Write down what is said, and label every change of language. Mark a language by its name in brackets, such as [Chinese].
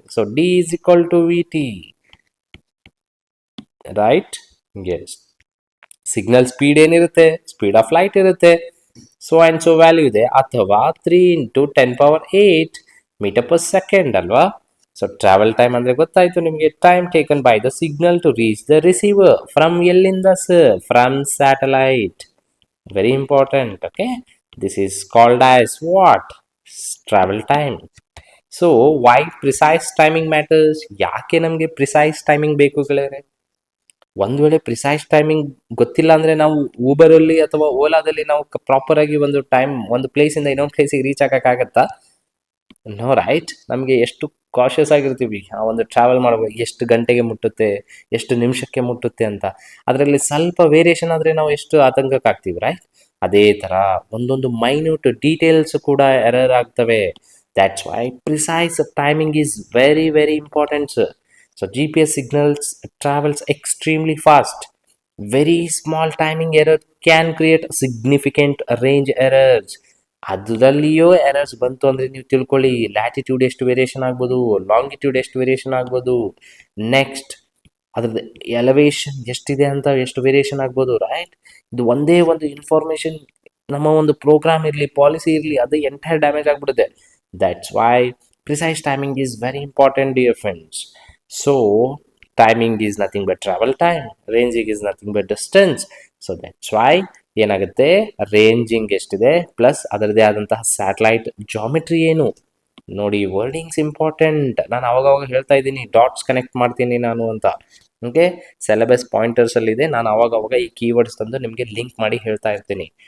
[English] So D is equal to VT, right? [Kannada] S. Signal speed ಏನಿರುತ್ತೆ? Speed of light ಇರುತ್ತೆ. So and so value ಇದೆ, ಅಥವಾ 3 × 10⁸ metre per second ಅಲ್ವಾ? [English] so travel time [Kannada] ಅಂದರೆ ಗೊತ್ತಾಯಿತು ನಿಮಗೆ. [English] time taken by the signal to reach the receiver from [Kannada] ಎಲ್ಲಿಂದ sir? [English] From satellite. Very important. Okay, this is called as what? Travel time. So why precise timing matters? [Kannada] ಯಾಕೆ ನಮಗೆ precise timing ಬೇಕು ಗೆಳೆಯರೆ? ಒಂದು ವೇಳೆ ಪ್ರಿಸೈಸ್ ಟೈಮಿಂಗ್ ಗೊತ್ತಿಲ್ಲ ಅಂದರೆ ನಾವು ಊಬರಲ್ಲಿ ಅಥವಾ ಓಲಾದಲ್ಲಿ ನಾವು ಪ್ರಾಪರಾಗಿ ಒಂದು ಟೈಮ್ ಒಂದು ಪ್ಲೇಸಿಂದ ಇನ್ನೊಂದು ಪ್ಲೇಸಿಗೆ ರೀಚ್ ಆಗೋಕ್ಕಾಗತ್ತಾ? No, right? ನಮಗೆ ಎಷ್ಟು ಕಾಷಿಯಸ್ ಆಗಿರ್ತೀವಿ ಆ ಒಂದು ಟ್ರಾವೆಲ್ ಮಾಡಬೇಕು, ಎಷ್ಟು ಗಂಟೆಗೆ ಮುಟ್ಟುತ್ತೆ, ಎಷ್ಟು ನಿಮಿಷಕ್ಕೆ ಮುಟ್ಟುತ್ತೆ ಅಂತ. ಅದರಲ್ಲಿ ಸ್ವಲ್ಪ ವೇರಿಯೇಷನ್ ಆದರೆ ನಾವು ಎಷ್ಟು ಆತಂಕಕ್ಕಾಗ್ತೀವಿ, ರೈಟ್? ಅದೇ ಥರ ಒಂದೊಂದು ಮೈನ್ಯೂಟ್ ಡೀಟೇಲ್ಸ್ ಕೂಡ ಎರರ್ ಆಗ್ತವೆ. [English] That's why precise timing is very very important sir. So GPS signals travels extremely fast. Very small timing error can create significant range errors. [Kannada] ಅದರಲ್ಲಿಯೋ errors ಬಂತು ಅಂದರೆ ನೀವು ತಿಳ್ಕೊಳ್ಳಿ, ಲ್ಯಾಟಿಟ್ಯೂಡ್ ಎಷ್ಟು ವೇರಿಯೇಷನ್ ಆಗ್ಬೋದು, ಲಾಂಗಿಟ್ಯೂಡ್ ಎಷ್ಟು variation ಆಗ್ಬೋದು, ನೆಕ್ಸ್ಟ್ ಅದ್ರದ್ದು ಎಲಿವೇಶನ್ ಎಷ್ಟಿದೆ ಅಂತ ಎಷ್ಟು ವೇರಿಯೇಷನ್ ಆಗ್ಬೋದು, ರೈಟ್? ಇದು ಒಂದೇ ಒಂದು ಇನ್ಫಾರ್ಮೇಷನ್ ನಮ್ಮ ಒಂದು ಪ್ರೋಗ್ರಾಮ್ ಇರಲಿ, ಪಾಲಿಸಿ ಇರಲಿ, ಅದು ಎಂಟೈರ್ ಡ್ಯಾಮೇಜ್ ಆಗಿಬಿಡುತ್ತೆ. [English] That's why precise timing is very important dear friends. So timing is nothing but travel time, ranging is nothing but distance. So that's why [Kannada] ಏನಾಗುತ್ತೆ, ರೇಂಜಿಂಗ್ ಎಷ್ಟಿದೆ ಪ್ಲಸ್ ಅದರದೇ ಆದಂತಹ ಸ್ಯಾಟಲೈಟ್ ಜಾಮೆಟ್ರಿ ಏನು ನೋಡಿ. Wordings important. ನಾನು ಅವಾಗವಾಗ ಹೇಳ್ತಾ ಇದ್ದೀನಿ, ಡಾಟ್ಸ್ ಕನೆಕ್ಟ್ ಮಾಡ್ತೀನಿ ನಾನು ಅಂತ. ಓಕೆ, ಸಿಲೆಬಸ್ ಪಾಯಿಂಟರ್ಸಲ್ಲಿದೆ, ನಾನು ಅವಾಗವಾಗ ಈ ಕೀವರ್ಡ್ಸ್ ತಂದು ನಿಮಗೆ ಲಿಂಕ್ ಮಾಡಿ ಹೇಳ್ತಾ ಇರ್ತೀನಿ.